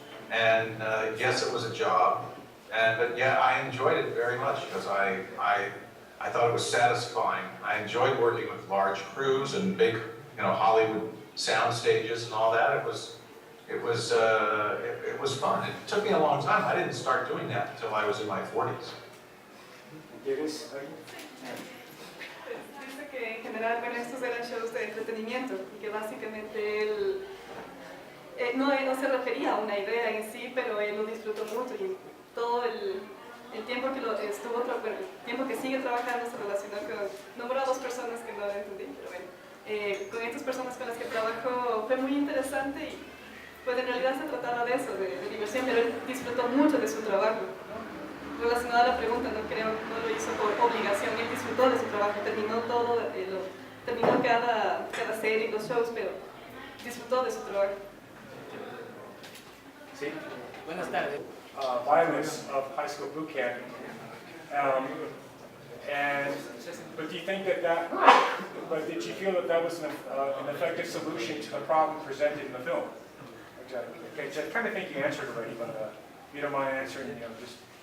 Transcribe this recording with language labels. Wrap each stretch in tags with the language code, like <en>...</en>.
<en>And yes, it was a job. But yeah, I enjoyed it very much because I thought it was satisfying. I enjoyed working with large crews and big, you know, Hollywood sound stages and all that. It was fun. It took me a long time. I didn't start doing that until I was in my 40s.</en> <es>Dice que en general, bueno, estos eran shows de entretenimiento y que básicamente él no se refería a una idea en sí, pero él lo disfrutó mucho y todo el tiempo que el tiempo que sigue trabajando se relacionó con, nombró a 2 personas que no lo entendí, pero bueno, con estas personas con las que trabajó fue muy interesante y pues en realidad se trataba de eso, de diversión, pero él disfrutó mucho de su trabajo, ¿no? Relacionado a la pregunta, no lo hizo por obligación, él disfrutó de su trabajo, terminó todo, terminó cada serie, los shows, pero disfrutó de su trabajo. Sí. Buenas tardes.</es> <en>Violence of high school boot camp. But do you think but did you feel that was an effective solution to the problem presented in the film? Okay, so I kind of think you answered already, but if you don't mind answering, just.</en>